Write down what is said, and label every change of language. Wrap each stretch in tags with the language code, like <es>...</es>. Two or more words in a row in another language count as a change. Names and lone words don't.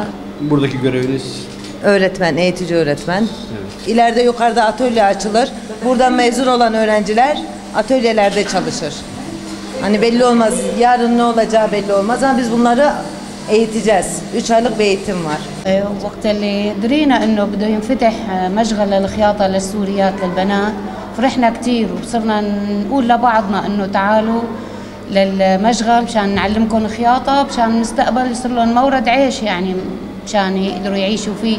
<tr>Buradaki göreviniz? Öğretmen, eğitici öğretmen. Evet. İleride yukarıda atölye açılır. Buradan mezun olan öğrenciler atölyelerde çalışır. Hani belli olmaz, yarın ne olacağı belli olmaz ama biz bunları eğiteceğiz. 3 aylık bir eğitim var.</tr> <ar>وقت اللي درينا انه بده ينفتح مشغل للخياطة للسوريات للبنات فرحنا كتير وصرنا نقول لبعضنا انه تعالوا للمشغل مشان نعلمكم خياطة مشان المستقبل يصير لهم مورد عيش يعني مشان يقدروا يعيشوا فيه.</ar>